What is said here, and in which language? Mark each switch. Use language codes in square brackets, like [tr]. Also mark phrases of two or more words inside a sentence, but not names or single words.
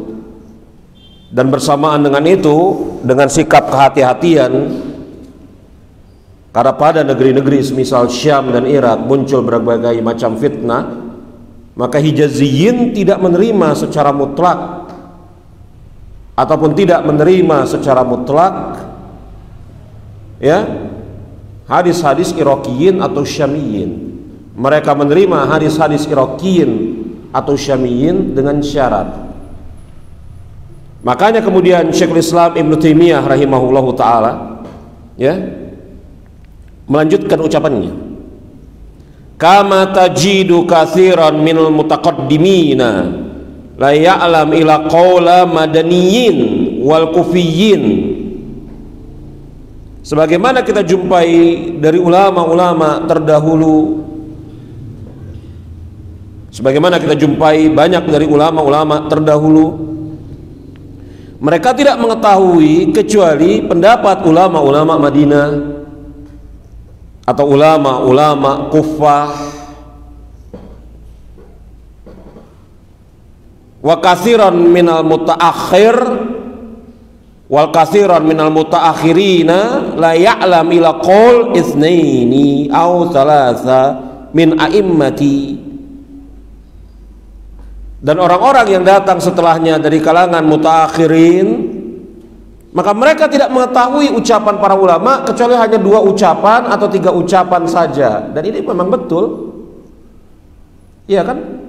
[id] Dan bersamaan dengan itu, dengan sikap kehati-hatian, karena pada negeri-negeri semisal Syam dan Irak muncul berbagai macam fitnah, maka Hijaziyin tidak menerima secara mutlak ataupun tidak menerima secara mutlak, ya, hadis-hadis Iraqiyin atau Syamiyin. Mereka menerima hadis-hadis Iraqiyin atau Syamiyin dengan syarat. Makanya kemudian Syekhul Islam Ibnu Taimiyah [ar] رحمه الله تعالى, [id] ya, melanjutkan ucapannya, [ar] كما تجد كثيرا من المتقدمين لا يعلم إلا قول المدنيين والكوفيين. [id] Sebagaimana kita jumpai dari ulama-ulama terdahulu, sebagaimana kita jumpai banyak dari ulama-ulama terdahulu, mereka tidak mengetahui kecuali pendapat ulama-ulama Madinah atau ulama-ulama Kufah. [ar] وكثيرا من المتأخر والكثير من المتأخرين لا يعلم إلا قول اثنين أو ثلاثة من الأئمة. [id] Dan orang-orang yang datang setelahnya dari kalangan mutaakhirin, maka mereka tidak mengetahui ucapan para ulama kecuali hanya 2 ucapan atau 3 ucapan saja. Dan ini memang betul, iya kan?